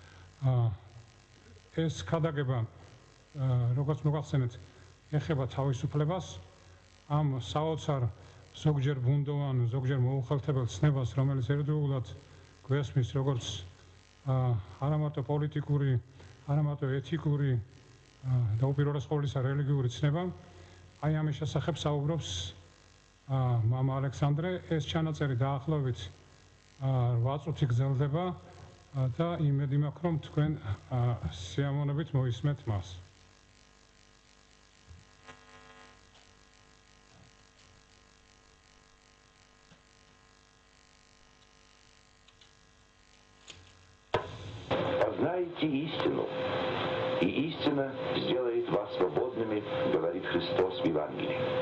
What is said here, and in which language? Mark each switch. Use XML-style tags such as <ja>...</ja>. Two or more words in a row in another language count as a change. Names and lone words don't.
<ka>ეს ქადაგება, როგორც მოგახსენეთ, ეხება თავისუფლებას, ამ საოცარ ზოგჯერ ბუნდოვან, ზოგჯერ მოუხალთებელ ცნებას, რომელიც ერთდროულად გვესმის როგორც არა მარტო პოლიტიკური, არა მარტო ეთიკური და უპირველეს ყოვლისა რელიგიური ცნება, აი ამის შესახებ საუბრობს მამა ალექსანდრე. ეს ჩანაწერი დაახლოებით 8 წუთი გრძელდება და იმედი მაქვს, რომ თქვენ სიამოვნებით მოისმენთ მას.</ka> <ru>Познайте истину, и истина сделает вас свободными, говорит Христос в Евангелии.</ru>